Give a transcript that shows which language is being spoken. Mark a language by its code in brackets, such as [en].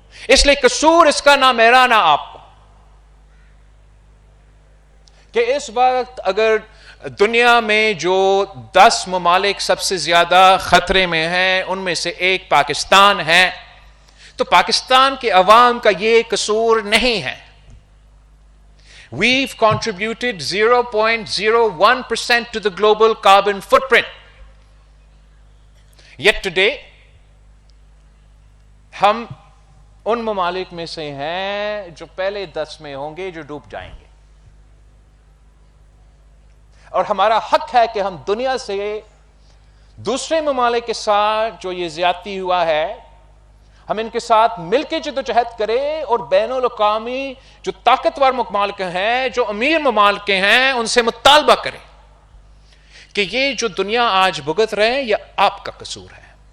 [ur] اس لیے قصور اس کا نہ میرا نہ آپ کا، کہ اس وقت اگر دنیا میں جو 10 ممالک سب سے زیادہ خطرے میں ہیں ان میں سے ایک پاکستان ہے، تو پاکستان کے عوام کا یہ قصور نہیں ہے. [en] We've contributed 0.01% to the global carbon footprint. [ur] Yet today, ہم ان ممالک میں سے ہیں جو پہلے 10 میں ہوں گے جو ڈوب جائیں گے. اور ہمارا حق ہے کہ ہم دنیا سے دوسرے ممالک کے ساتھ جو یہ زیادتی ہوا ہے ہم ان کے ساتھ مل کے جدوجہد کریں اور بین الاقوامی جو طاقتور ممالک ہیں، جو امیر ممالک ہیں، ان سے مطالبہ کریں کہ یہ جو دنیا آج بھگت رہے ہیں یہ آپ کا قصور ہے.